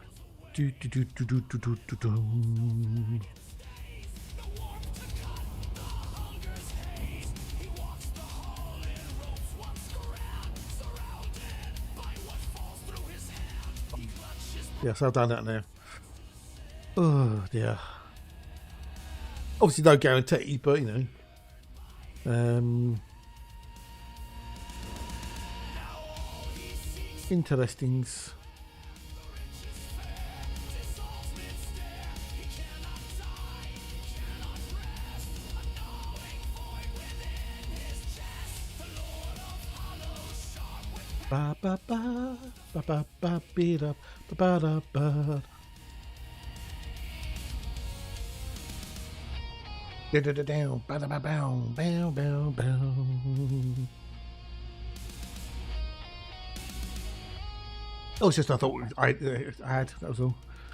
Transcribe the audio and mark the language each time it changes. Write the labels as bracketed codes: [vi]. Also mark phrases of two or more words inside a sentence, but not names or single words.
[en] Yeah, so I've done that now. Oh dear. Obviously no guarantee, but you know. Interestings. Ba ba ba ba ba ba beat up ba ba da ba. Da da da down ba da ba bow bow bow bow. Oh, it's just I thought I had, that was all.